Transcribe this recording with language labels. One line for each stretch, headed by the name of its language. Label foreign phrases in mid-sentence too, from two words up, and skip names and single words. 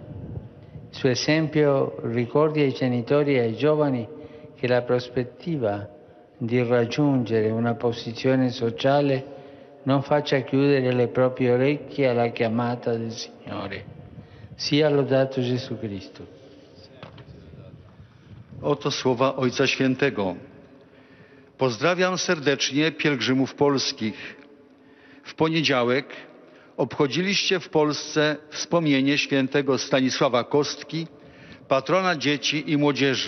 Italian: Il suo esempio ricorda ai genitori e ai giovani che la prospettiva di raggiungere una posizione sociale non faccia chiudere le proprie orecchie alla chiamata del Signore. Sia lodato Gesù Cristo.
Polish: Oto słowa Ojca Świętego. Pozdrawiam serdecznie pielgrzymów polskich. W poniedziałek obchodziliście w Polsce wspomnienie świętego Stanisława Kostki, patrona dzieci i młodzieży.